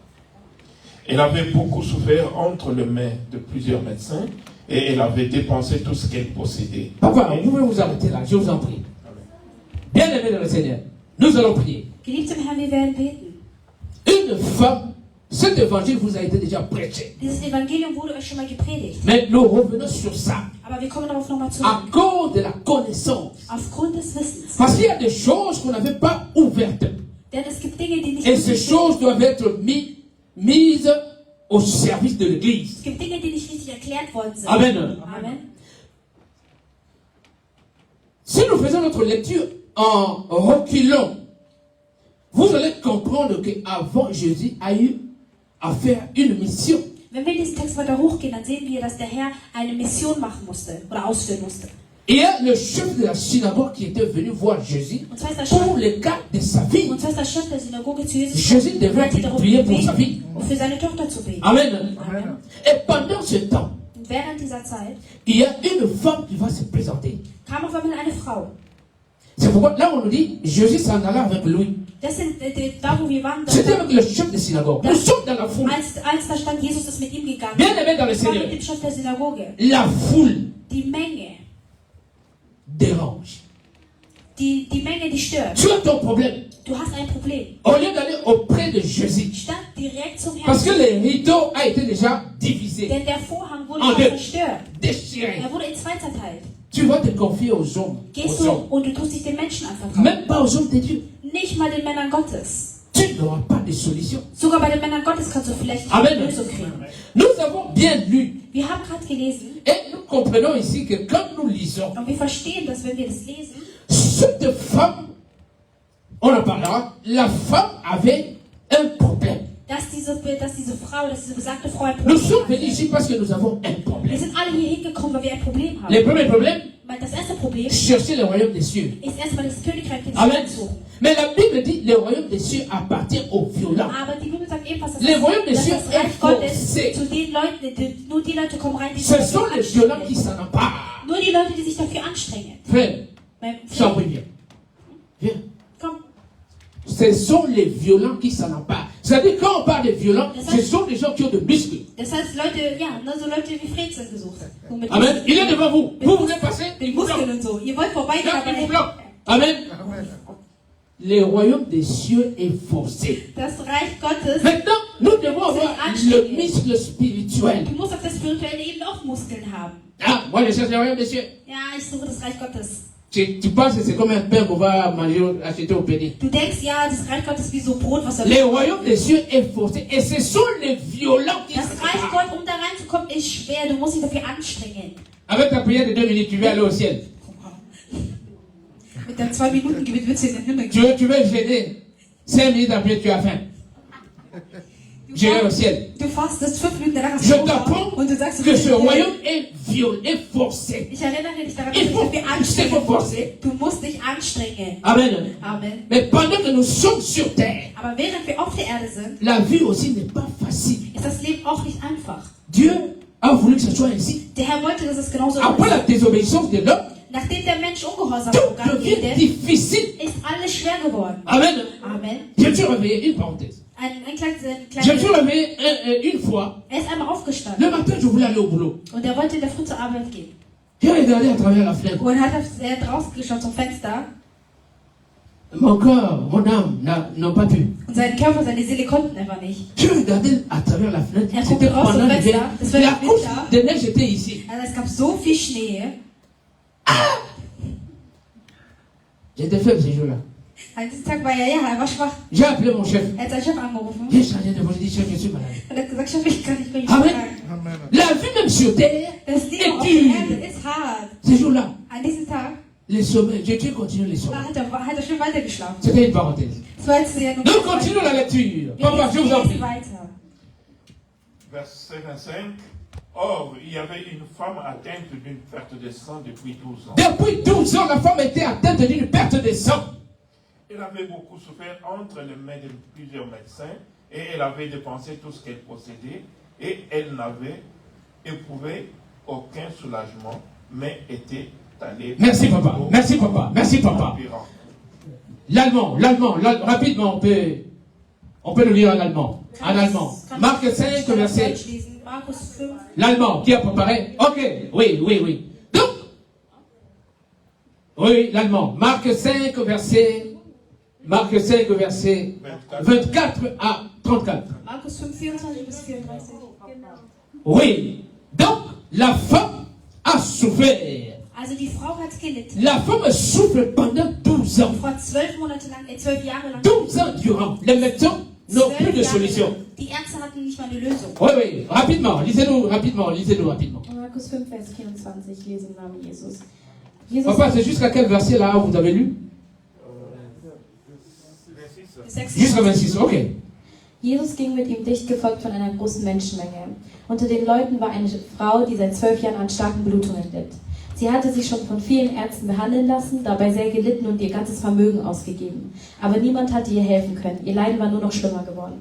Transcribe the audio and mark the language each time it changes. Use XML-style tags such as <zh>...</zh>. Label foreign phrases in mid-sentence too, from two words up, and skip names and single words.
<fr>Elle avait beaucoup souffert entre les mains de plusieurs médecins, et elle avait dépensé tout ce qu'elle possédait. Papa, vous pouvez vous arrêter là, je vous en prie. Bien aimé dans le Seigneur, nous allons prier.</fr> <de>Geliebte im Herrn, wir werden beten.</de> <fr>Une femme, cet évangile vous a été déjà prêché.</fr> <de>Dieses Evangelium wurde euch schon mal gepredigt.</de> <fr>Mais nous revenons sur ça.</fr> <de>Aber wir kommen darauf nochmal zurück.</de> <fr>À cause de la connaissance.</fr> <de>Aufgrund des Wissens.</de> <fr>Parce qu'il y a des choses qu'on n'avait pas ouvertes.</fr> <de>Denn es gibt Dinge, die nicht</de> <fr>Et ces</fr> <de>richtig</de> <fr>choses doivent être mises au service de l'Église.</fr> <de>Es gibt Dinge, die nicht richtig erklärt worden sind. Amen. Amen.</de> <fr>Si nous faisons notre lecture en reculant, vous allez comprendre qu'avant Jésus a eu à faire une mission.</fr> <de>Wenn wir diesen Text weiter hochgehen, dann sehen wir, dass der Herr eine Mission machen musste oder ausführen musste.</de> <fr>Et il y a le chef de la synagogue qui était venu voir Jésus</fr> <de>Und zwar ist der</de> <fr>pour le cas de sa vie.</fr> <de>Chef der Synagoge zu Jesus</de> <fr>Jésus devait</fr> <de>hat darum</de> <fr>prier pour sa vie.</fr> <de>gebeten, um für seine Tochter zu beten. Amen. Amen.</de> <fr>Et pendant ce temps,</fr> <de>Und während dieser Zeit</de> <fr>il y a une femme qui va se présenter.</fr> <de>kam auf einmal eine Frau.</de> <fr>C'est pourquoi là on nous dit Jésus s'en alla avec lui.</fr> <de>Das sind, da wo wir waren,</de> <fr>C'était avec le chef de synagogue. Nous sommes dans la foule.</fr> <de>als da stand, Jesus ist mit ihm gegangen.</de> <fr>Bien aimé dans le</fr> <de>Das war</de> <fr>Seigneur.</fr> <de>mit dem Chef der Synagoge.</de> <fr>La foule</fr> <de>Die Menge,</de> <fr>dérange.</fr> <de>die Menge, die stört.</de> <fr>Tu as ton problème.</fr> <de>Du hast ein Problem.</de> <fr>Au lieu d'aller auprès de Jésus.</fr> <de>Statt direkt zum</de> <fr>Parce que</fr> <de>Herrn.</de> <fr>le rideau a été déjà divisé,</fr> <de>Denn der Vorhang wurde</de> <fr>En</fr> <de>schon</de> <fr>deux.</fr> <de>zerstört.</de> <fr>déchiré.</fr> <de>Er wurde in zwei zerteilt.</de> <fr>Tu vas te confier aux hommes.</fr> <de>Gehst</de> <fr>Aux</fr> <de>du</de> <fr>hommes.</fr> <de>und du tust dich den Menschen anvertrauen.</de> <fr>Même pas aux hommes de Dieu.</fr> <de>Nicht mal den Männern Gottes.</de> <fr>Tu n'auras pas de solution.</fr> <de>Sogar bei den Männern Gottes kannst du vielleicht nicht Amen. eine Lösung kriegen.</de> <fr>Nous avons bien lu</fr> <de>Wir haben gerade gelesen</de> <fr>et nous comprenons ici que quand nous lisons,</fr> <de>und wir verstehen, dass wenn wir das lesen,</de> <fr>cette femme, on en parlera, la femme avait un problème.</fr> <de>dass diese besagte Frau ein</de> <fr>Nous</fr> <de>Problem</de> <fr>sommes</fr> <de>hatte.</de> <fr>venus ici parce que nous avons un</fr> <de>Wir</de> <fr>problème.</fr> <de>sind alle hier hingekommen, weil wir ein Problem haben.</de> <fr>Le premier problème,</fr> <de>Weil das erste Problem</de> <fr>chercher le royaume des cieux.</fr> <de>ist erstmal das Königreich des Amen. Himmels suchen.</de> <fr>Mais la Bible dit le royaume des cieux appartient aux violents.</fr> <de>Aber die Bibel sagt ebenfalls, dass</de> <fr>Le royaume des</fr> <de>dass</de> <fr>cieux</fr> <de>das</de> <fr>est</fr> <de>Reich Gottes</de> <fr>forcé.</fr> <de>zu den Leuten, nur die Leute kommen rein, die sich</de> <fr>Ce sont</fr> <de>dafür</de> <fr>les violents qui</fr> <de>anstrengen.</de> <fr>s'en emparent.</fr> <de>Nur die Leute, die sich dafür anstrengen.</de> <fr>Frère,</fr> <de>Mein</de> <fr>sois</fr> <de>Freund,</de> <fr>viens. Viens.</fr> <de>komm.</de> <fr>Ce sont les violents qui s'en emparent. C'est-à-dire, quand on parle de violents, ce sont des gens qui ont de muscles.</fr> <de>Das heißt, Leute, ja, ne, so Leute wie Fred sind gesucht. So mit</de> <fr>Amen. Il est devant vous. Vous voulez passer,</fr> <de>mit</de> <fr>il vous</fr> <de>Muskeln</de> <fr>bloque.</fr> <de>und so. Ihr wollt vorbeigehen,</de> <fr>Là,</fr> <de>aber</de> <fr>il vous bloque. Amen. Le royaume des cieux est forcé.</fr> <de>das Reich Gottes,</de> <fr>Maintenant, nous devons avoir le muscle spirituel.</fr> <de>du musst auf der spirituellen Ebene auch Muskeln haben.</de> <fr>Ah, moi je cherche le royaume des cieux.</fr> <de>Ja, ich suche das Reich Gottes.</de> <fr>Tu penses que c'est comme un pain qu'on va manger, acheter au Bénin.</fr> <de>Du denkst, ja, das Reich Gottes ist wie so Brot, was</de> <fr>Le royaume des cieux est forcé. Et ce sont les violents qui</fr> <de>Das</de> <fr>se</fr> <de>Reich</de> <fr>préparent.</fr> <de>Gottes, um da reinzukommen, ist schwer. Du musst dich dafür anstrengen.</de> <fr>Avec ta prière de 2 minutes, tu vas aller au ciel.</fr> <de>Mit deinem 2-Minuten-Gebet willst du in den Himmel gehen.</de> <fr>Tu veux gêner. 5 minutes après, tu as faim. J'irai au ciel.</fr> <de>Du fastest 5 Minuten, danach hast</de> <fr>Je</fr> <de>du Hunger</de> <fr>t'apprends</fr> <de>und du sagst,</de> <fr>que ce royaume est violé, est forcé.</fr> <de>ich erinnere dich daran, dass</de> <fr>Il</fr> <de>du</de> <fr>faut,</fr> <de>dich dafür</de> <fr>il faut</fr> <de>anstrengen</de> <fr>forcer.</fr> <de>musst. Du musst dich anstrengen. Amen. Amen.</de> <fr>Mais pendant que nous sommes sur terre,</fr> <de>Aber während wir auf der Erde sind,</de> <fr>la vie aussi n'est pas facile.</fr> <de>ist das Leben auch nicht einfach.</de> <fr>Dieu a voulu que ce soit ainsi.</fr> <de>Der Herr wollte, dass es genauso</de> <fr>Après la</fr> <de>ist.</de> <fr>désobéissance de l'homme,</fr> <de>Nachdem der Mensch ungehorsam</de> <fr>tout</fr> <de>gegangen</de> <fr>devient</fr> <de>ist,</de> <fr>difficile.</fr> <de>ist alles schwer geworden. Amen. Amen.</de> <fr>Je me suis réveillé, une parenthèse.</fr> <de>Ein kleines,</de> <fr>Je me suis réveillé une fois.</fr> <de>er ist einmal aufgestanden</de> <fr>Le matin, je voulais aller au boulot.</fr> <de>und er wollte in der Früh zur Arbeit gehen.</de> <fr>J'ai regardé à travers la fenêtre.</fr> <de>Und hat draußen geschaut zum Fenster</de> <fr>Mon corps, mon âme n'ont pas pu.</fr> <de>und sein Körper, seine Seele konnten einfach nicht.</de> <fr>Je regardais à travers la fenêtre.</fr> <de>Er</de> <fr>C'était</fr> <de>guckte raus</de> <fr>pendant</fr> <de>zum</de> <fr>l'hiver.</fr> <de>Fenster. Das war</de> <fr>La</fr> <de>der</de> <fr>couche</fr> <de>Winter.</de> <fr>de neige était ici.</fr> <de>Also es gab so viel Schnee.</de> <fr>J'étais faible ce jour-là.</fr> <de>An diesem Tag war er war schwach.</de> <fr>J'ai appelé mon chef.</fr> <de>Er hat seinen Chef angerufen</de> <fr>J'ai changé de voix. J'ai dit, chef, je suis malade.</fr> <de>und hat gesagt, Chef, ich kann nicht mehr Amen. schlagen.</de> <fr>La vie même sur terre,</fr> <de>Das Leben auf</de> <fr>Et</fr> <de>der die- Erde ist hart.</de> <fr>ce jour-là,</fr> <de>An diesem Tag</de> <fr>les sommets, Dieu continue les</fr> <de>da</de> <fr>sommets.</fr> <de>hat er schön weitergeschlafen.</de> <fr>C'était une parenthèse.</fr> <de>Das war jetzt ja nur</de> <fr>Nous continuons la lecture.</fr> <de>Wir</de> <fr>Papa, je vous en</fr> <de>lesen</de> <fr>prie.</fr> <de>weiter.</de> <fr>Verset 25. Or, il y avait une femme atteinte d'une perte de sang depuis 12 ans. Depuis 12 ans, la femme était atteinte d'une perte de sang. Elle avait beaucoup souffert entre les mains de plusieurs médecins et elle avait dépensé tout ce qu'elle possédait et elle n'avait éprouvé aucun soulagement, mais était allée... Merci papa, merci papa, merci papa. empirant. L'allemand, rapidement, on peut le lire en allemand. En allemand. Marc 5, verset.</fr> <de>Deutsch lesen. Markus 5.</de> <fr>L'allemand, qui a préparé? Ok, oui. Donc, oui, l'allemand. Marc 5, verset 24 à 34. Markus 5, 24 bis 34. Oui. Donc, la femme a souffert.</fr> <de>Also die Frau hat gelitten.</de> <fr>La femme souffre pendant 12 ans.</fr> <de>Vor 12 Monate lang, 12 Jahre lang.</de> <fr>12 ans durant. Les médecins n'ont plus de solution.</fr> <de>Die Ärzte hatten nicht mal eine Lösung.</de> <fr>Oui, rapidement. Lisez-nous rapidement.</fr> <de>Markus 5, Vers 24, ich lese im Namen Jesus. Jesus</de> <fr>Papa, c'est jusqu'à quel verset là vous avez lu? Jusqu'à 26, ok.</fr> <de>Jesus ging mit ihm dicht gefolgt von einer großen Menschenmenge. Unter den Leuten war eine Frau, die seit 12 Jahren an starken Blutungen litt. Sie hatte sich schon von vielen Ärzten behandeln lassen, dabei sehr gelitten und ihr ganzes Vermögen ausgegeben. Aber niemand hatte ihr helfen können. Ihr Leiden war nur noch schlimmer geworden.</de>